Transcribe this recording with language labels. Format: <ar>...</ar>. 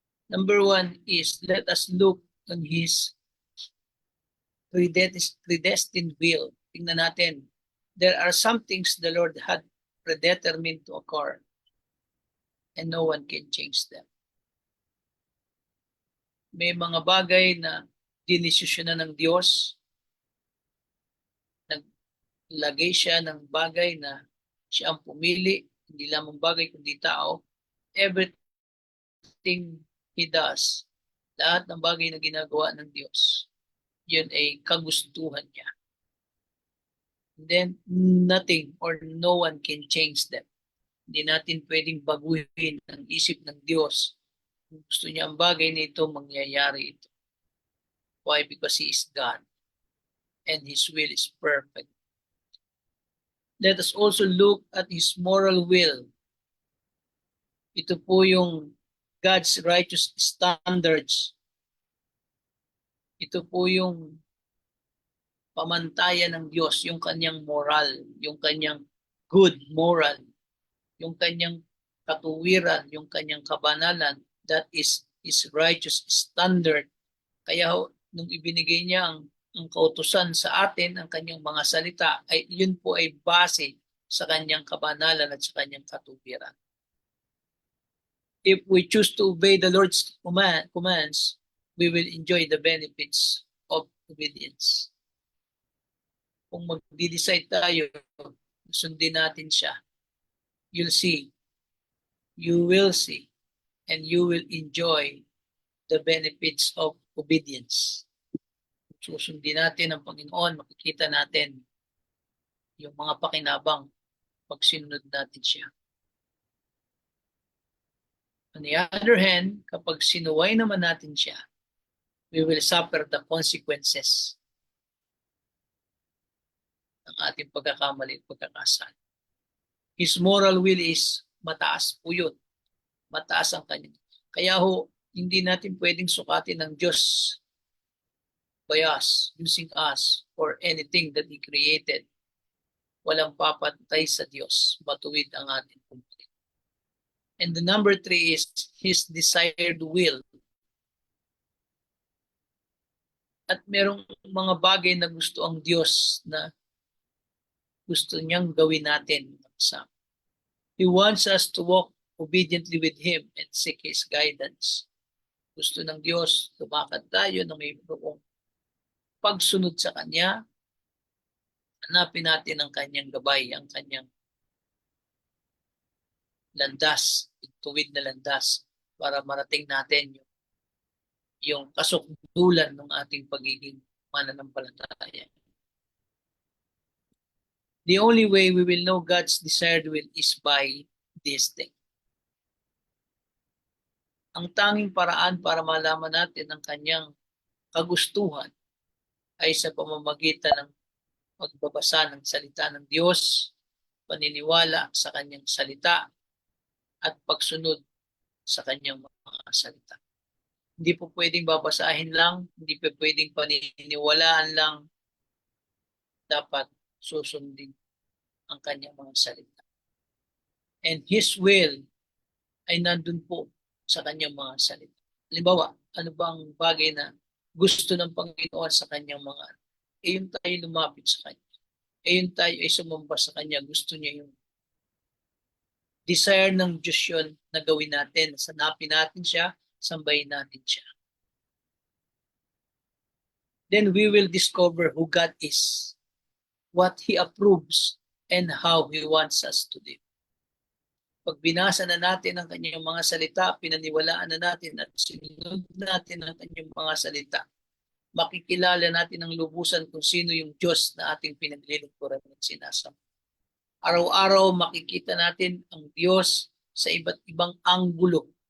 <en>Number one is, let us look on His predestined will.</en> <tl>Tingnan natin.</tl> <en>There are some things the Lord had predetermined to occur, and no one can change them.</en> <tl>May mga bagay na dinesisyonan ng Diyos. Naglagay siya ng bagay na siya ang pumili, hindi lamang bagay kundi tao.</tl> <en>Everything He does,</en> <tl>lahat ng bagay na ginagawa ng Diyos, yun ay kagustuhan niya.</tl> <en>And then, nothing or no one can change them.</en> <tl>Hindi natin pwedeng baguhin ang isip ng Diyos. Kung gusto niya ang bagay na ito, mangyayari ito.</tl> <en>Why? Because He is God. And His will is perfect. Let us also look at His moral will.</en> <tl>Ito po yung</tl> <en>God's righteous standards.</en> <tl>Ito po yung pamantayan ng Diyos, yung kanyang moral, yung kanyang good moral, yung kanyang katuwiran, yung kanyang kabanalan,</tl> <en>that is His righteous standard.</en> <tl>Kaya nung ibinigay niya ang kautusan sa atin, ang kanyang mga salita, ay yun po ay base sa kanyang kabanalan at sa kanyang katuwiran.</tl> <en>If we choose to obey the Lord's commands, we will enjoy the benefits of obedience.</en> <tl>Kung mag-decide tayo, sundin natin siya,</tl> <en>you'll see, you will see, and you will enjoy the benefits of obedience.</en> <tl>Susundin natin ang Panginoon, makikita natin yung mga pakinabang pag sinunod natin siya.</tl> <en>On the other hand,</en> <tl>kapag sinuway naman natin siya,</tl> <en>we will suffer the consequences</en> <tl>ng ating pagkakamali at pagkakasala.</tl> <en>His moral will is</en> <tl>mataas po yun. Mataas ang kanya. Kaya ho, hindi natin pwedeng sukatin ng Diyos</tl> <en>by us, using us, or anything that He created.</en> <tl>Walang papantay sa Diyos. Matuwid ang ating puntay.</tl> <en>And the number 3 is His desired will.</en> <tl>At merong mga bagay na gusto ang Diyos na gusto niyang gawin natin.</tl> <en>He wants us to walk obediently with Him and seek His guidance.</en> <tl>Gusto ng Diyos, lumakad tayo na may buong pagsunod sa Kanya. Hanapin natin ang Kanyang gabay, ang Kanyang landas, tuwid na landas para marating natin yung kasukdulan ng ating pagiging mananampalataya.</tl> <en>The only way we will know God's desired will is by this thing.</en> <tl>Ang tanging paraan para malaman natin ang Kanyang kagustuhan ay sa pamamagitan ng pagbabasa ng salita ng Diyos, paniniwala sa Kanyang salita, at pagsunod sa Kanyang mga salita. Hindi po pwedeng babasahin lang, hindi po pwedeng paniniwalaan lang, dapat susundin ang Kanyang mga salita.</tl> <en>And His will</en> <tl>ay nandun po sa Kanyang mga salita. Halimbawa, ano ba ang bagay na gusto ng Panginoon sa Kanyang mga anak? Yung tayo lumapit sa Kanya. Yung tayo ay sumamba sa Kanya. Gusto niya yung desire ng Diyos yun na gawin natin. Sanapin natin siya, sambahin natin siya.</tl> <en>Then we will discover who God is, what He approves, and how He wants us to live.</en> <tl>Pag binasa na natin ang Kanyang mga salita, pinaniwalaan na natin at sinunod natin ang Kanyang mga salita, makikilala natin ang lubusan kung sino yung Diyos na ating pinaglilingkuran at sinasamba. Araw-araw makikita natin ang Diyos sa iba't ibang anggulo.</tl>